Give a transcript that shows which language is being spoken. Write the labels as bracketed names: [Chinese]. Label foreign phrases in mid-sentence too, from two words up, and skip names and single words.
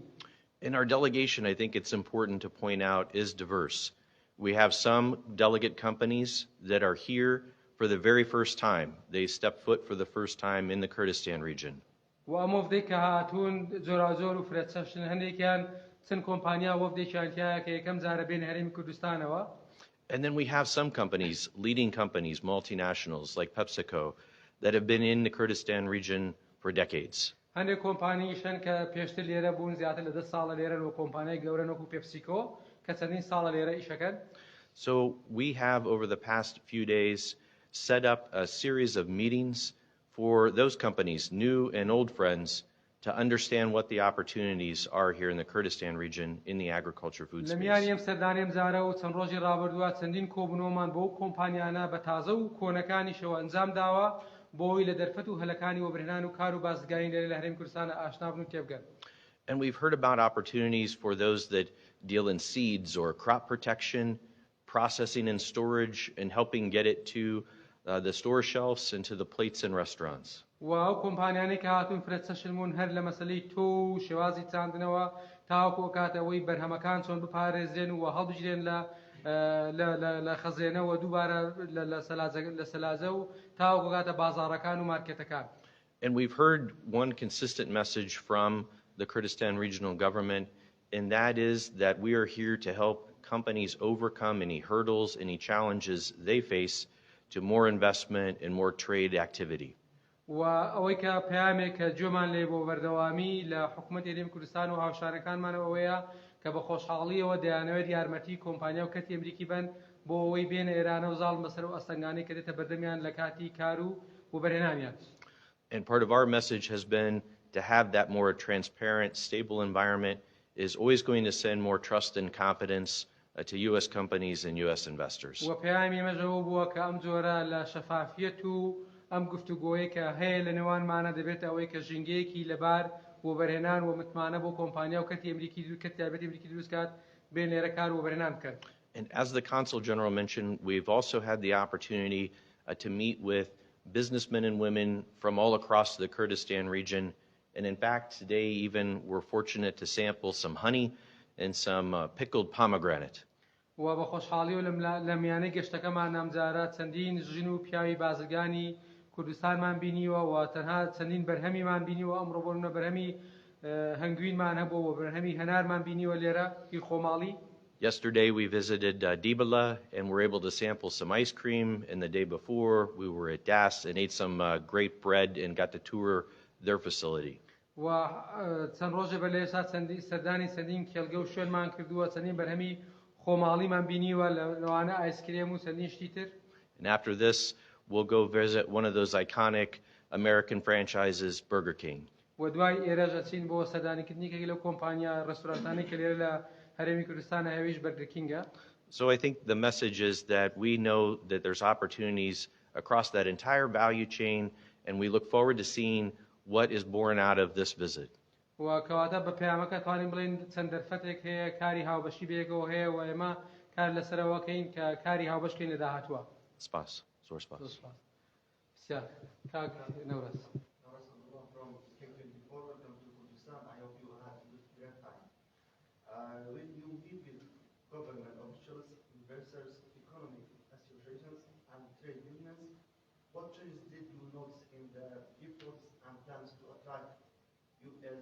[English] And our delegation, I think it's important to point out, is diverse. We have some delegate companies that are here for the very first time. They step foot for the first time in the Kurdistan region. [Central Kurdish] و ئەم وەفدەی کە هاتوون جۆرازۆر و فرەچەشن هەندێکیان چەند کۆمپانیا وەفدێکیان تایە کە یەکەم جارە بێن هەرێمی کوردستانەوە. [English] And then we have some companies, leading companies, multinationals like PepsiCo, that have been in the Kurdistan region for decades. [Central Kurdish] هەندێک کۆمپانیشن کە پێشتر لێرە بوون زیاتر لە 10 ساڵە لێرەن و کۆمپانیای گەورەن وەکو پێپسیکۆ کە چەندین ساڵە لێرە ئیشەکەن. [English] So we have, over the past few days, set up a series of meetings for those companies, new and old friends, to understand what the opportunities are here in the Kurdistan region in the agriculture food space. [Central Kurdish] لەمیانی ئەم سەردانیم زارە و چەند ڕۆژی ڕابردووە چەندین کۆبوونەوەمان بۆ کۆمپانیانە بە تازە و کۆنەکانیشەوە ئەنجام داوە بۆی لە دەرفەت و هەلەکانی وەبرهێنان و کار و بازرگانی لێرە لە هەرێمی کوردستانە ئاشنا بن و تێبگەن. [English] And we've heard about opportunities for those that deal in seeds or crop protection, processing and storage, and helping get it to the store shelves and to the plates in restaurants. [Central Kurdish] و ئەو کۆمپانیانەی کە هاتوون فرەچەشنمون هەر لە مەسەلەی تۆ و شێوازی چاندنەوە تاوەکو کاتەوەی بەرهەمەکان چۆن بپارێزرێن و هەڵبژرێن لە خەزێنەوە دووبارە لە سەلاجە و تاوەکو کاتە بازاڕەکان و مارکێتەکان. [English] And we've heard one consistent message from the Kurdistan regional government, and that is that we are here to help companies overcome any hurdles, any challenges they face to more investment and more trade activity. [Central Kurdish] و ئەوەی کە پەیامێک کە گوێمان لێ بۆ بەردەوامی لە حکوومەتی هەرێمی کوردستان و هاوشارەکانمانەوە ئەوەیە کە بە خۆشحاڵیەوە دەیانەوێت یارمەتی کۆمپانیا و کەرتی ئەمریکی بن بۆ ئەوەی بێنە ئێرانە و زاڵ بەسەر و ئەستەنگانەی کە دێتە بەردەمیان لە کاتی کار و وەبەرهێنانیان. [English] And part of our message has been to have that more transparent, stable environment is always going to send more trust and confidence to U.S. companies and U.S. investors. [Central Kurdish] و پەیامی مەژەوە بووە کە ئەم جۆرە لە شەفافیەت و ئەم گفتوگۆیە کە هەیە لە نێوانمانە دەبێت ئەوەی کە ژینگەیەکی لەبار وەبەرهێنان و متمانە بۆ کۆمپانیا و کەرتی ئەمریکی کەرتی تایبەتی ئەمریکی دروستکات بێن لێرە کار وەبەرهێنان بکەن. [English] And as the Consul General mentioned, we've also had the opportunity to meet with businessmen and women from all across the Kurdistan region. And in fact, today even we're fortunate to sample some honey and some pickled pomegranate. [Central Kurdish] و بە خۆشحاڵی و لە میانەی گەشتەکەمان ئەمجارە چەندین ژن و پیاوی بازرگانی کوردستانمان بینیوە و تەنها چەندین بەرهەمیمان بینیوە ئەمڕۆ بۆ منە بەرهەمی هەنگوینمان هەبووە و بەرهەمی هەنارمان بینیوە لێرە پیر خۆماڵی. [English] Yesterday we visited Dibala and were able to sample some ice cream, and the day before we were at Das and ate some great bread and got to tour their facility. [Central Kurdish] و چەند ڕۆژە بە لێسا سەردانی چەندین کێڵگە و شوێنمان کردووە چەندین بەرهەمی خۆماڵیمان بینیوە لەوانە ئایسکرێم و چەندین شتی تر. [English] And after this we'll go visit one of those iconic American franchises, Burger King. [Central Kurdish] و دوای ئێرەش ئەچین بۆ سەردانیکردنی لەو کۆمپانیا ڕێستۆرانتانەی کە لێرە لە هەرێمی کوردستانە هەویش بەرگر کینگە. [English] So I think the message is that we know that there's opportunities across that entire value chain, and we look forward to seeing what is born out of this visit. [Central Kurdish] و کەواتە بە پەیامەکە توانین بڵێن چەند دەرفەتێک هەیە کاری هاوبەشی بەیەکەوە هەیە و ئێمە کار لەسەرەوەکەین کە کاری هاوبەشکەین لە داهاتووە. Spas. Zor spas. بسیار کاک نەورەس. [English] When you meet with government officials, investors, economic associations, and trade unions, what changes did you notice in the efforts and plans to attract U.S.